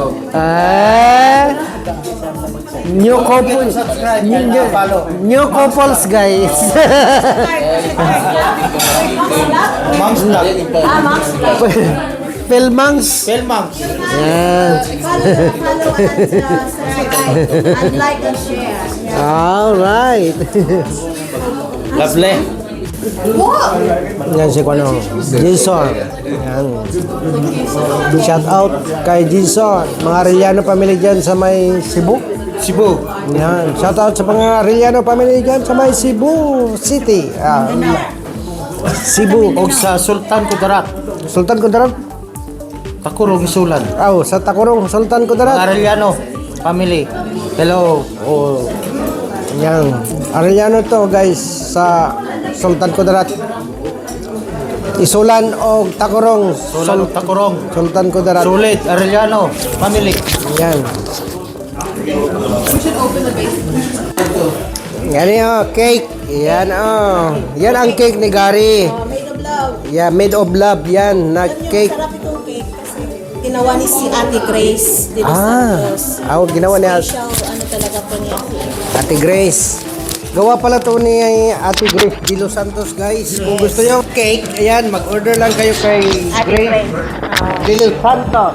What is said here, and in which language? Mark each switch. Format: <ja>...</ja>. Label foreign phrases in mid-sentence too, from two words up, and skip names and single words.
<en>New couples guys. Mom's vlog.</en> <tl>Pelmangs. Yan.</tl> <en>And like and share. Alright. Lovely.</en> <tl>Yan si Kuano. Jason. Yan.</tl> <en>Shout out</en> <tl>kay Jason. Mga Arellano family dyan sa may Cebu. Yan.</tl> <en>Shout out</en> <tl>sa mga Arellano family dyan sa may Cebu City. Cebu. O sa Sultan Kudarat. Sultan Kudarat. Takurong Isulan. Sa Takurong, Sultan Kudarat. Arellano family. Hello. Yan. Arellano to guys sa Sultan Kudarat. Isulan o Takurong. Takurong. Sultan Kudarat. Sulit. Arellano family. Yan. Yan yung cake. Yan Yan ang cake ni Gary.</tl> <en>Made of love. Yeah, made of love.</en> <tl>Yan na cake. Sarap itong cake kasi ginawa ni si Ate Grace de Los Santos. Ginawa niya Special, ano talaga po niya. Ate Grace. Gawa pala to ni Ate Grace de Los Santos guys. Kung gusto niyo cake, ayan, mag-order lang kayo kay Grace de Los Santos.</tl>